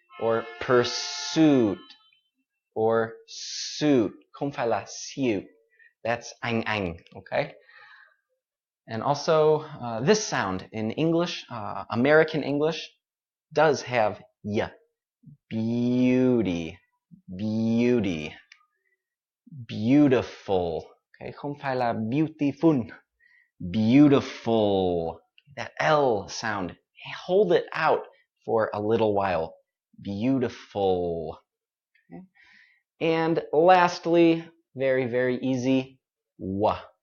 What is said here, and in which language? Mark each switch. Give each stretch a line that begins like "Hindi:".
English: Or pursuit, or suit,
Vietnamese: không phải là suit.
English: That's anh, okay? And also, this sound in English, American English, does have y. Beauty. Beautiful.
Vietnamese: Okay, không phải là beautiful.
English: Beautiful. That L sound, hold it out for a little while. Beautiful. Okay. And lastly, very, very easy, wa.